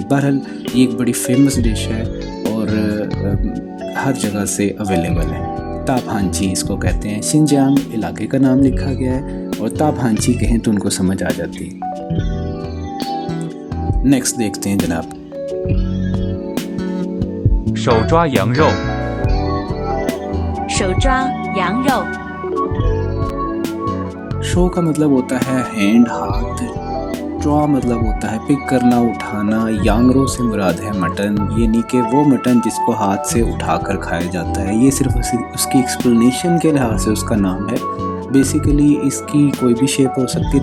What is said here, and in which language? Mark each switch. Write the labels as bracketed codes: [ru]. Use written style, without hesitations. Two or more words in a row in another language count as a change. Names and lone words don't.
[ur] بہرحال یہ ایک بڑی [en] famous dish [ur] ہے اور ہر جگہ سے اویلیبل ہے. تاپہانچی اس کو کہتے ہیں. شنجانگ علاقے کا نام لکھا گیا ہے اور تاپہانچی کہیں تو ان کو سمجھ آ جاتی ہے. نیکسٹ دیکھتے ہیں جناب. [zh] 手抓羊肉，手抓羊肉， [ur] شو کا مطلب ہوتا ہے ہینڈ، ہاتھ. ٹرا مطلب ہوتا ہے پک کرنا، اٹھانا۔ یانگ رو سے مراد ہے مٹن، یعنی کہ وہ مٹن جس کو ہاتھ سے اٹھا کر کھایا جاتا ہے. یہ صرف اس کی ایکسپلینیشن کے لحاظ سے اس کا نام ہے۔ بیسکلی اس کی کوئی بھی شیپ ہو سکتی ہے.